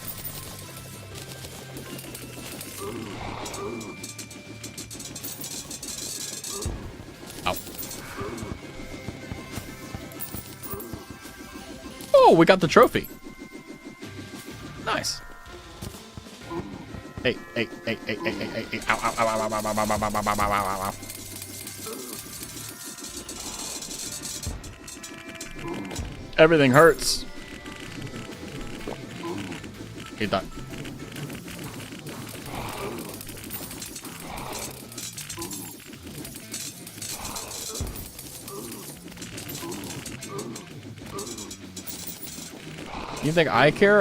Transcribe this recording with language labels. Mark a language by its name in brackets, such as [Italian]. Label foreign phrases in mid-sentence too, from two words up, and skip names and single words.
[English] Oh, we got the trophy. Nice. Hey, hey, hey, hey, hey, hey, hey, ow, ow, ow, ow, ow, ow, ow, ow, ow, ow, ow, ow. Everything hurts. Eat that. You think I care?